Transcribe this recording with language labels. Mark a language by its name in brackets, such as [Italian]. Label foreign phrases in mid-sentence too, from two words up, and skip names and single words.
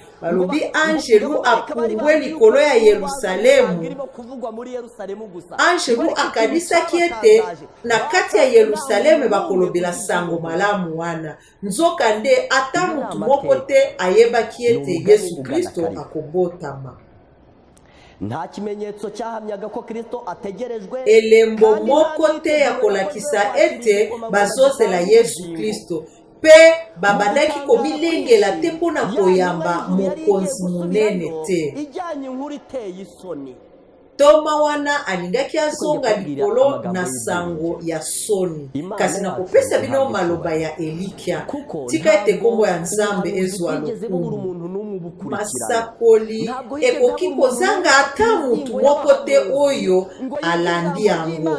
[Lingala] Balobi angelu apumbwe likolo ya Yerusalemu. Angelu akanisaki ete na kati ya Yerusalemu bakolobela sango malamu wana. Nzoka nde ata mutu moko te ayebaki ete Yesu Kristo akobotama. [Kinyarwanda] nta kimenyetso cyahamyaga ko Kristo ategerejwe. [Lingala] Elembo moko te ya kolakisa ete bazozela Yesu Kristo. Pe babandaki komilengela te mpona koyamba mokonzi munene te. [Kinyarwanda] Ijyanye inkuru iteye isoni. [Lingala] Toma wana alingaki azonga likolo na sango ya soni. Kasi na kopesa bino maloba ya Elikia. Tika ete kombo ya Nzambe ezwa lokumu. Masakoli ekoki kozanga ata mutu moko te oyo alandi yango.